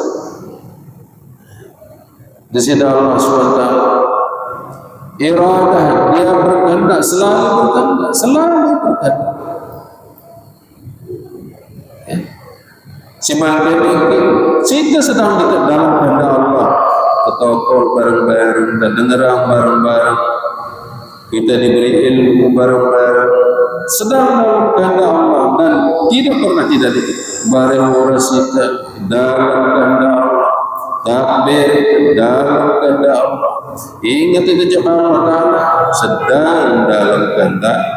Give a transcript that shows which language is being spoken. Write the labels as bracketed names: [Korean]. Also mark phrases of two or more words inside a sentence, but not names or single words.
[Indonesian] Di sini Allah SWT, iradah, dia berkehendak, selalu berkehendak, selalu berkehendak. Ya. Semakin tinggi, kita sedang di dalam kehendak Allah. Ketokol bareng-bareng dan dengarang bareng-bareng, kita diberi ilmu bareng-bareng, sedang dalam kehendak Allah dan tidak pernah tidak bareng kita dalam kehendak Allah, takbir dalam kehendak Allah, ingat itu jemaah Allah Ta'ala sedang dalam kehendak